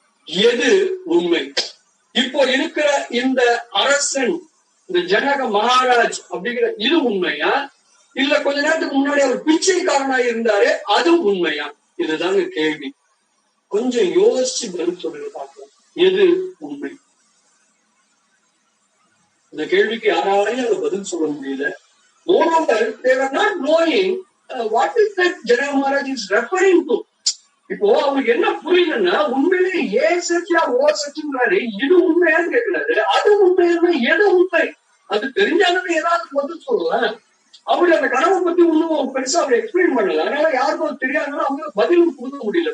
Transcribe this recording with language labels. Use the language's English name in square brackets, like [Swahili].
[Tamil] எது உண்மை? இப்போ இருக்கிற இந்த அரசன், இந்த ஜனக மகாராஜ் அப்படிங்கிற இது உண்மையா? இல்ல கொஞ்ச நேரத்துக்கு முன்னாடி அவர் பிச்சைக்காரனா இருந்தாரு, அது உண்மையா? இதுதாங்க கேள்வி. கொஞ்சம் யோசிச்சு பதில் சொல்லுங்க பார்க்கலாம். எது உண்மை? இந்த கேள்விக்கு யாராலையும் அதை பதில் சொல்ல முடியல. [English] Moreover, they were not knowing what is that Janaka Maharaj is referring to. [Tamil] இப்போ அவங்களுக்கு என்ன புரியலன்னா, உண்மையிலே ஏ சச்சியா ஓ சச்சுங்கிறாரு, இது உண்மையான்னு கேட்கிறாரு. அது உண்மையா எது உண்மை? அது தெரிஞ்சாலும் ஏதாவது பதில் சொல்லலாம். அப்படி அந்த கனவை பத்தி ஒன்னும் பெருசா அவர் எக்ஸ்பிளைன் பண்ணல. அதனால யாருக்கும் அது தெரியாதுன்னா அவங்க பதிலும் கொடுக்க முடியல.